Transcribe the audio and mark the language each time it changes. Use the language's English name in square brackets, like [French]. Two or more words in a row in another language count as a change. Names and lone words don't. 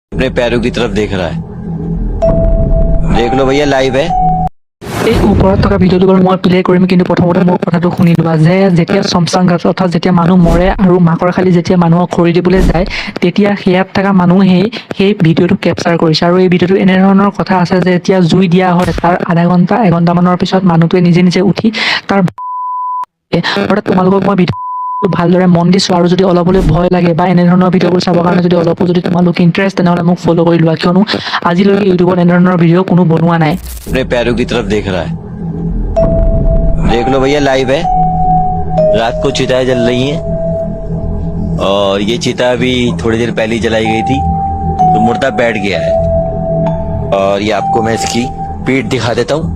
[Hindi] अपने पैरों की तरफ देख रहा है। देख लो भैया, लाइव है। [Assamese] এই ওপৰত থকা ভিডিঅ'টো বাৰু মই প্লে কৰিম, কিন্তু প্ৰথমতে মোৰ কথাটো শুনি লোৱা যে যেতিয়া শমশান ঘাট অৰ্থাৎ যেতিয়া মানুহ মৰে আৰু মাকৰ খালি যেতিয়া মানুহক খৰি দিবলৈ যায়, তেতিয়া সেয়াত থকা মানুহেই সেই ভিডিঅ'টো কেপচাৰ কৰিছে। আৰু এই ভিডিঅ'টো এনেধৰণৰ কথা আছে যে যেতিয়া জুই দিয়া হয় তাৰ আধা ঘণ্টা এঘণ্টামানৰ পিছত মানুহটোৱে নিজে নিজে উঠি তাৰ অৰ্থাৎ তোমালোকক মই ভিডিঅ' ভালদৰে মন দিছোঁ। আৰু যদি অলপ হ'লেও ভয় লাগে বা এনেধৰণৰ ভিডিঅ'বোৰ চাবৰ কাৰণে যদি অলপো যদি তোমালোক ইণ্টাৰেষ্ট, তেনেহ'লে মোক ফ'ল' কৰি লোৱা, কিয়নো আজিলৈকে ইউটিউবত এনেধৰণৰ ভিডিঅ' কোনো বনোৱা নাই। [Hindi] अपने पैरों की तरफ देख रहा है। देख लो भैया, लाइव है। रात को चिताएं जल रही हैं और ये चिता भी थोड़ी देर पहले ही जलाई गई थी, तो मुर्दा बैठ गया है। और ये आपको मैं इसकी पीठ दिखा देता हूँ।